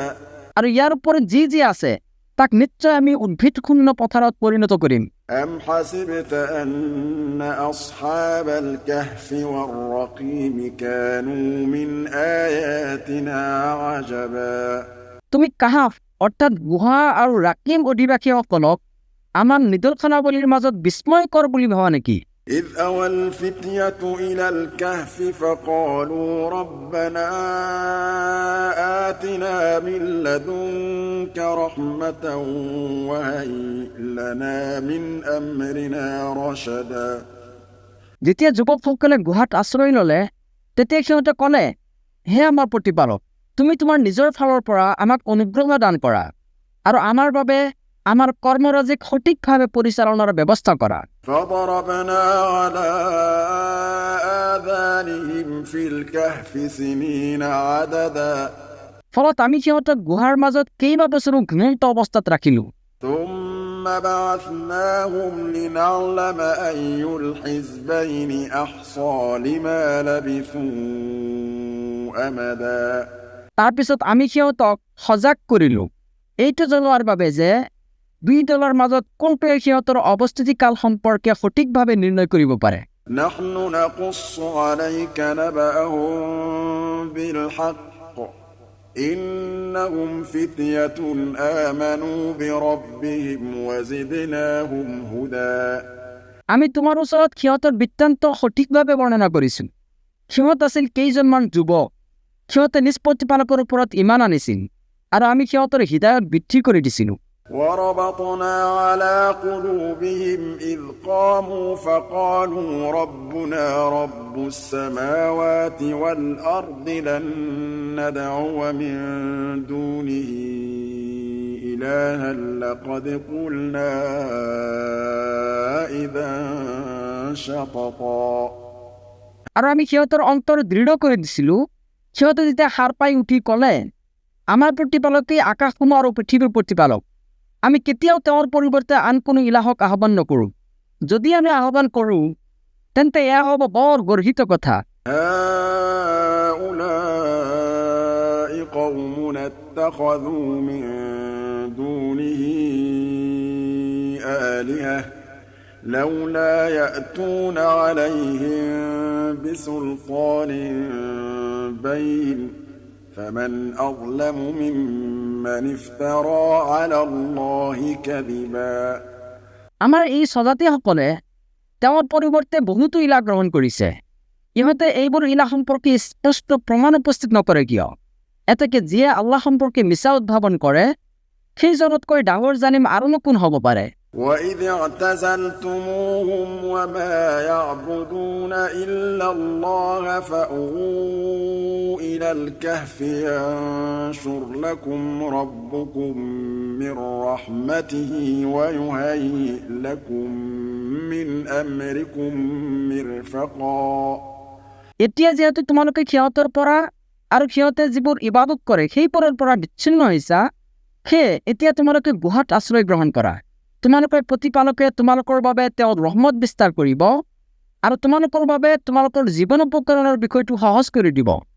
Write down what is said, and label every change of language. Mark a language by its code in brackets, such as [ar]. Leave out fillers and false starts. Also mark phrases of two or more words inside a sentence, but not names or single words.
[as] আৰু ইয়াৰ ওপৰত যি আছে তাক নিশ্চয় আমি উদ্ভিদশূন্য পথাৰত পৰিণত কৰিম [ar] أم حسبت أن أصحاب الكهف والرقيم كانوا من آياتنا عجبا [as] তুমি কাহাফ অৰ্থাৎ গুহা আৰু ৰাকিম অধিবাসীসকলক আমাৰ নিদৰ্শনাৱলীৰ মাজত বিস্ময়কৰ বুলি ভাবা নেকি [ar] إذ أوى الفتية إلى الكهف فقالوا ربنا آتنا من لدنك رحمة وهيئ لنا من أمرنا رشدا [as] যেতিয়া যুৱকসকলে গুহাত আশ্ৰয় ল'লে তেতিয়া সিহঁতে ক'লে, হে আমাৰ প্ৰতিপালক, তুমি তোমাৰ নিজৰ ফালৰ পৰা আমাক অনুগ্ৰহ দান কৰা আৰু আমাৰ বাবে আমাৰ কৰ্মৰাজিক সঠিকভাৱে পৰিচালনাৰ ব্যৱস্থা কৰা। [ar] فضربنا على آذانهم في الكهف سنين عددا [as] ফলত আমি সিহঁতক গুহাৰ মাজত কেইবাবছৰো ঘুমন্ত অৱস্থাত ৰাখিলো। [ar] ثم بعثناهم لنعلم أي الحزبين أحصى لما لبثوا أمدا [as] তাৰপিছত আমি সিহঁতক সজাগ কৰিলো এইটো জনোৱাৰ বাবে যে দুই দলৰ মাজত কোনটোৱে সিহঁতৰ অৱস্থিতিকাল সম্পৰ্কে সঠিকভাৱে নিৰ্ণয় কৰিব পাৰে। [ar] نحن نقص عليك نبأهم بالحق إنهم فتية آمنوا بربهم وزدناهم هدى [as] আমি তোমাৰ ওচৰত সিহঁতৰ বৃত্তান্ত সঠিকভাৱে বৰ্ণনা কৰিছো। সিহঁত আছিল কেইজনমান যুৱক, সিহঁতে নিজ প্ৰতিপালকৰ ওপৰত ইমান আনিছিল আৰু আমি সিহঁতৰ হৃদয়ত বৃদ্ধি কৰি দিছিলো। [ar] وربطنا على قلوبهم إذ قاموا فقالوا ربنا رب السماوات والأرض لن ندعو من دونه إلها لقد قلنا إذا شططا [as] আৰু আমি সিহঁতৰ অন্তৰ দৃঢ় কৰি দিছিলো। সিহঁতে যেতিয়া সাৰ পাই উঠি ক'লে, আমাৰ প্ৰতিপালকেই আকাশসমূহ আৰু পৃথিৱীৰ প্ৰতিপালক, আমি কেতিয়াও তেওঁৰ পৰিৱৰ্তে আন কোনো ইলাহক আহ্বান নকৰোঁ। যদি আমি আহ্বান কৰোঁ তেন্তে এয়া হ'ব বৰ গৰ্হিত কথা। [ar] هؤلاء قومنا اتخذوا من دونه آلهة لولا يأتون عليهم بسلطان بين فمن أظلم ممن افترى على الله كذبا [as] আমাৰ এই স্বজাতিসকলে তেওঁৰ পৰিৱৰ্তে বহুতো ইলাহ গ্ৰহণ কৰিছে। ইহঁতে এইবোৰ ইলাহ সম্পৰ্কে স্পষ্ট প্ৰমাণ উপস্থিত নকৰে কিয়? এতেকে যিয়ে আল্লাহ সম্পৰ্কে মিছা উদ্ভাৱন কৰে সেইজনতকৈ ডাঙৰ জানিম আৰুনো কোন হ'ব পাৰে? [ar] وَإِذِ اعْتَزَلْتُمُوهُمْ وَمَا يَعْبُدُونَ إِلَّا اللَّهَ فَأْوُوا إِلَى الْكَهْفِ يَنشُرْ لَكُمْ رَبُّكُم مِّن رَّحْمَتِهِ وَيُهَيِّئْ لَكُم مِّنْ أَمْرِكُم مِّرْفَقًا [as] এতিয়া যিহেতু তোমালোকে সিহঁতৰ পৰা আৰু সিহঁতে যিবোৰ ইবাদত কৰে সেইবোৰৰ পৰা বিচ্ছিন্ন হৈছা, সেয়ে এতিয়া তোমালোকে গুহাত আশ্ৰয় গ্ৰহণ কৰা। তোমালোকৰ প্ৰতিপালকে তোমালোকৰ বাবে তেওঁৰ ৰহমত বিস্তাৰ কৰিব আৰু তোমালোকৰ বাবে তোমালোকৰ জীৱন উপকৰণৰ বিষয়টো সহজ কৰি দিব।